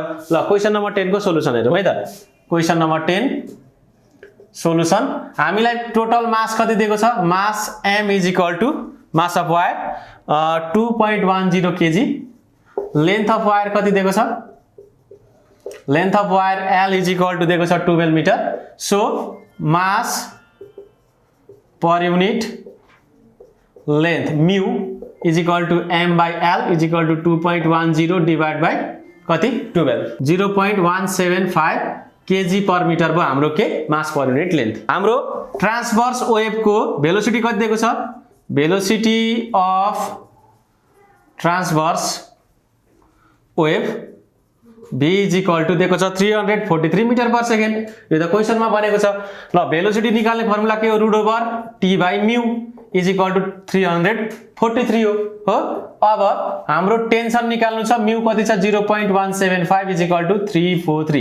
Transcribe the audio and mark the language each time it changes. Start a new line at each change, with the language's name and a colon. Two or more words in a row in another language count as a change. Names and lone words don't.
Nepali: ल
English: question number 10
Nepali: को सोलुसन हेरौँ है त।
English: question number 10
Nepali: सोलुसन, हामीलाई
English: total mass
Nepali: कति दिएको छ
English: mass m is equal to mass of wire 2.10 kg, length of wire
Nepali: कति दिएको छ
English: length of wire L is equal to
Nepali: दिएको छ 12 मिटर।
English: so mass per unit length mu is equal to m by L is equal to 2.10 divide by कति 12 0.175 kg per metre
Nepali: भयो हाम्रो के
English: mass per unit length.
Nepali: हाम्रो
English: transverse wave
Nepali: को भेलोसिटी कति दिएको छ
English: velocity of transverse wave v is equal to
Nepali: दिएको छ
English: 343 metre per second.
Nepali: यो त क्वेशनमा भनेको छ। ल भेलोसिटी निकाल्ने फर्मुला के हो
English: root over t by mu is equal to 343
Nepali: हो। अब हाम्रो टेंशन निकाल्नु छ, म्यू कति छ 0.175
English: is equal to 343.